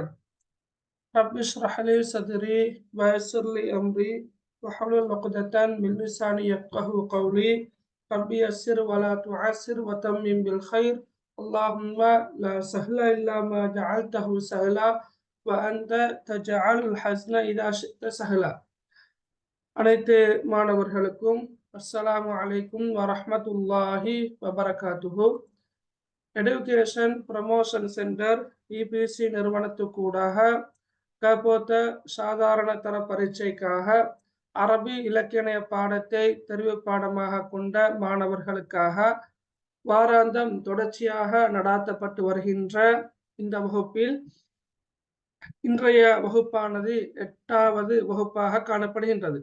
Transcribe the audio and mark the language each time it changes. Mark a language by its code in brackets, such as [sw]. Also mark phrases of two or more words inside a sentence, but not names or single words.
[ar] رب اشرح لي صدري ويسر لي أمري واحلل عقدة من لساني يفقهوا قولي. رب يسر ولا تعسر وتمم بالخير. اللهم لا سهل إلا ما جعلته سهلا وأنت تجعل الحزن إذا شئت سهلا. [ta] அனைத்து மாணவர்களுக்கும் [ar] السلام عليكم ورحمة الله وبركاته. [ta] எடுகேஷன் ப்ரமோஷன் சென்டர் இபிசி நிறுவனத்துக்கூடாக கபோத்த சாதாரண தர பரீட்சைக்காக அரபி இலக்கிய பாடத்தை தெரிவு பாடமாக கொண்ட மாணவர்களுக்காக வாராந்தம் தொடர்ச்சியாக நடாத்தப்பட்டு வருகின்ற இந்த வகுப்பில் இன்றைய வகுப்பானது 8வது வகுப்பாக காணப்படுகின்றது.